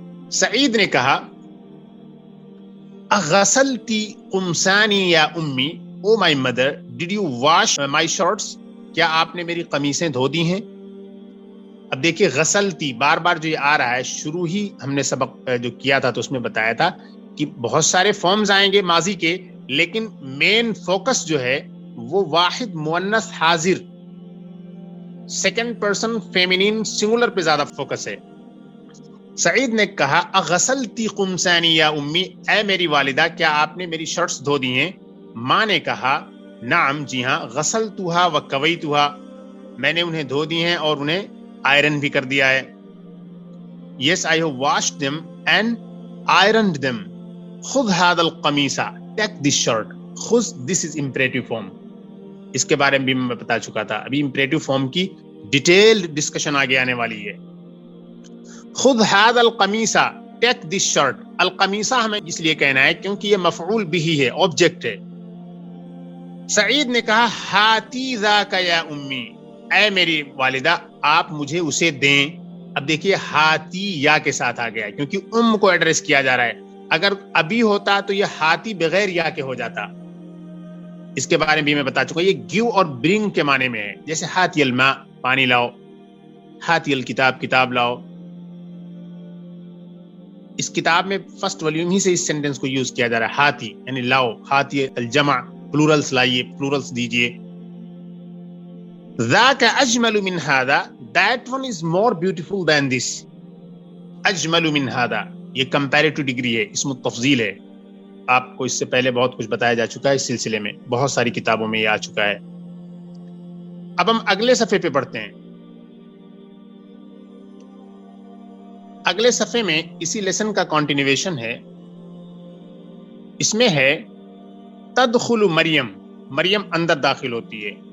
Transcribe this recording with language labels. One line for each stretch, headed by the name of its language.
Urdu: سعید نے کہا
Arabic: اغسلتی قمصانی یا امی,
English: oh my mother, did you wash my shirts,
Urdu: کیا آپ نے میری قمیصیں دھو دی ہیں؟ اب دیکھیے غسلتی بار بار جو یہ آ رہا ہے, شروع ہی ہم نے سبق جو کیا تھا تو اس میں بتایا تھا کہ بہت سارے فارمز آئیں گے ماضی کے, لیکن مین فوکس جو ہے وہ واحد مؤنث حاضر سیکنڈ پرسن فیمینین سنگولر پہ زیادہ فوکس ہے. سعید نے کہا
Arabic: اغسلتی قمصانی یا امی,
Urdu: اے میری والدہ کیا آپ نے میری شرٹس دھو دی ہیں؟ ماں نے کہا نعم, جی ہاں,
Arabic: غسلتها وکویتها,
Urdu: میں نے انہیں دھو دی ہیں اور انہیں آئرن بھی کر دیا ہے.
English: Yes, I have washed them and ironed them.
Arabic: خذ هذا القميص,
English: take this shirt. خذ, this is imperative form.
Urdu: اس کے بارے میں بھی میں بتا چکا تھا. ابھی امپریٹو فارم کی ڈیٹیل ڈسکشن آگے آنے والی ہے.
Arabic: خذ هذا القمیص،
English: Take this shirt.
Urdu: القمیصہ ہمیں اس لیے کہنا ہے کیونکہ یہ مفعول بھی ہے، آبجیکٹ ہے. سعید نے کہا
Arabic: ہاتی ذاک یا امی،
Urdu: اے میری والدہ آپ مجھے اسے دیں. اب دیکھیے ہاتی یا کے ساتھ آ گیا ہے کیونکہ کو ایڈریس کیا جا رہا ہے. اگر ابھی ہوتا تو یہ ہاتی بغیر یا کے ہو جاتا. اس کے بارے میں بھی میں بتا چکا. یہ گیو اور برنگ کے معنی میں ہے. جیسے ہاتی الماء، پانی لاؤ، ہاتی الکتاب، کتاب لاؤ. اس کتاب میں فرسٹ والیوم ہی سے اس سینٹنس کو یوز کیا جا رہا ہے، ہاتی یعنی لاؤ. ہاتی الجمع، پلورلس لائیے، پلورلس دیجئے.
Arabic: ذاک اجمل من هذا،
English: that one is more beautiful than this.
Urdu: Ajmal من هذا یہ کمپیریٹو ڈگری ہے، اسم التفضیل ہے. آپ کو اس سے پہلے بہت کچھ بتایا جا چکا ہے اس سلسلے میں، بہت ساری کتابوں میں یہ آ چکا ہے. اب ہم اگلے صفحے پہ پڑھتے ہیں. اگلے صفحے میں اسی لیسن کا کنٹینیویشن ہے. اس میں ہے
Arabic: تدخل مریم،
Urdu: مریم اندر داخل ہوتی ہے.